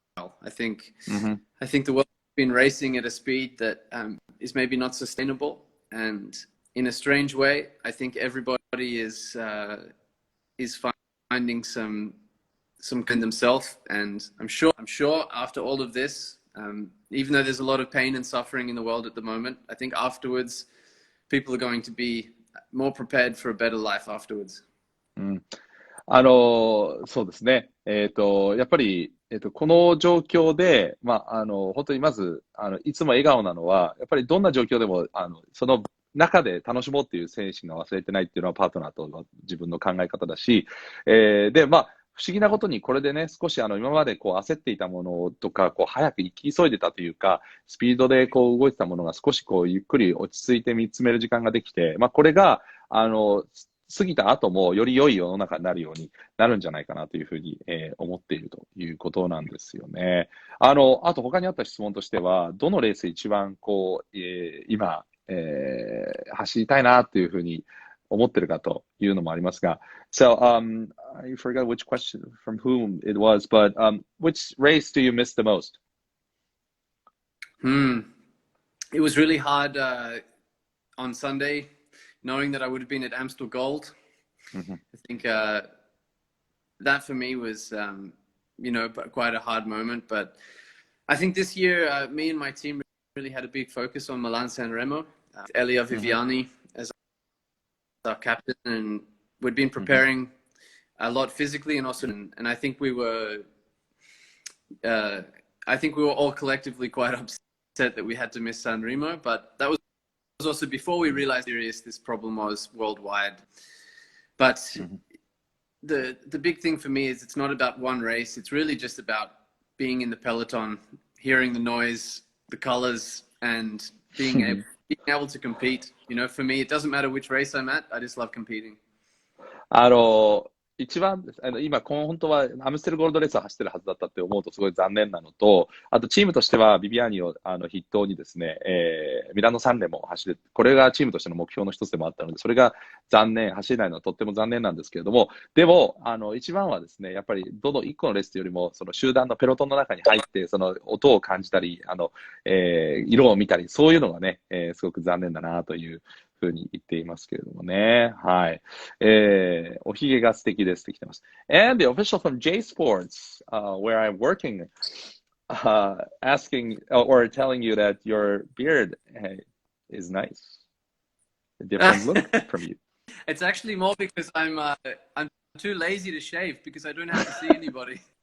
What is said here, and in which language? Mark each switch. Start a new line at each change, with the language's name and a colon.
English: I think the world has been racing at a speed that is maybe not sustainable, and in a strange way, I think everybody is finding some kind themselves. And I'm sure after all of this, even though there's a lot of pain and suffering in the world at the moment, I think afterwards people are going to be more prepared for a better life afterwards.
Japanese: そうですね。やっぱり、この状況で、本当にまず、いつも笑顔なのは、やっぱりどんな状況でも、その中で楽しもうっていう精神が忘れてないっていうのはパートナーと自分の考え方だし、で、不思議なことにこれでね、少し今まで焦っていたものとか、早く行き急いでたというか、スピードで動いてたものが少しゆっくり落ち着いて見つめる時間ができて、これが、過ぎた後もより良い世の中になるようになるんじゃないかなというふうに、思っているということなんですよね。あと他にあった質問としては、どのレース一番今、走りたいなというふうに思ってるかというのもありますが。
English: So, I forgot which question from whom it was, but which race do you miss the most? It was really hard on Sunday, knowing that I would have been at Amstel Gold. I think that for me was, quite a hard moment. But I think this year, me and my team really had a big focus on Milan San Remo. Elia Viviani as our captain, and we'd been preparing a lot physically and also, and I think we were all collectively quite upset that we had to miss San Remo, but that was also before we realized how serious this problem was worldwide. But the big thing for me is it's not about one race. It's really just about being in the peloton, hearing the noise, the colors, and being able to compete. For me, it doesn't matter which race I'm at. I just love competing.
Japanese: 一番、今、本当はアムステルゴールドレースを走ってるはずだったって思うとすごい残念なのと、あとチームとしてはビビアーニを筆頭にですね、ミラノ3連も走る。これがチームとしての目標の一つでもあったので、それが走れないのはとっても残念なんですけれども、でも、一番はですね、やっぱりどの一個のレースよりも、その集団のペロトンの中に入って、その音を感じたり、色を見たり、そういうのがね、すごく残念だなというふうに言っていますけれどもね。はい。おひげが素敵ですって来てます。
English: And the official from J Sports, where I'm working, asking or telling you that your beard is nice. A different look from you. It's actually more because I'm too lazy to shave because I don't have to see anybody.